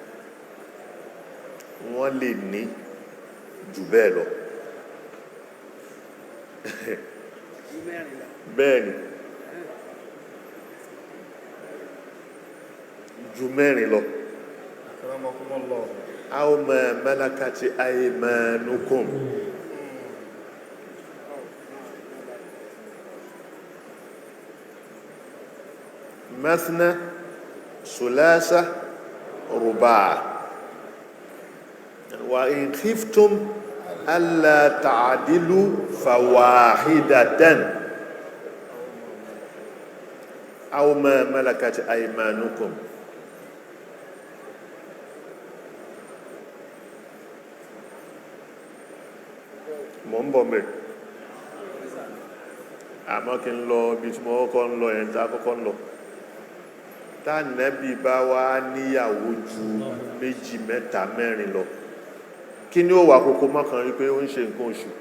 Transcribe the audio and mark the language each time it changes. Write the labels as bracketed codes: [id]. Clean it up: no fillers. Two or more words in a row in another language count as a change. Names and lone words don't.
[yo] wọ́n lè ní jù bẹ́ẹ̀ lọ bẹ́ẹ̀ ni ju mẹ́rin lọ [ar] أو ما ملكت أيمانكم مثنى ثلاثة رباع وإن خفتم ألا تعدلوا فواحدة أو ما ملكت أيمانكم [yo] mo ń bọ̀ mẹ́ àmọ́ kí n lọ bí tí mo kọ́kọ́ ń lọ yẹn tá kọ́kọ́ ń lọ tánàbí bá wá níyàwó ju méjì mẹ́ta mẹ́rin lọ kí ni ó wà kókó mọ́kàn rí pé ó ń ṣe nǹkan